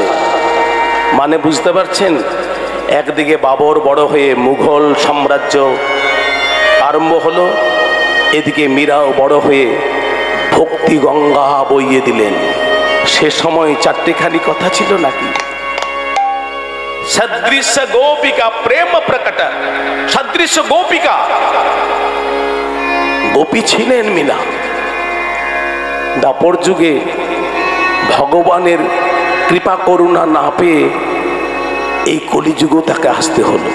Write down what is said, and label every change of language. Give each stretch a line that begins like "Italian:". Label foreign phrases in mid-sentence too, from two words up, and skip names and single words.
Bangla: মানে বুঝতে পারছেন, একদিকে বাবর বড় হয়ে মুঘল সাম্রাজ্য আরম্ভ হলো, এদিকে মীরাও বড় হয়ে ভক্তি গঙ্গা বইয়ে দিলেন। সে সময় চারটিখানি কথা ছিল নাকি? সদৃশ গোপিকা প্রেম প্রকট, সদৃশ গোপিকা গোপী ছিলেন মীরা। দ্বাপর যুগে ভগবানের কৃপা করুণা না পেয়ে এই কলিযুগে তাকে আসতে হলো।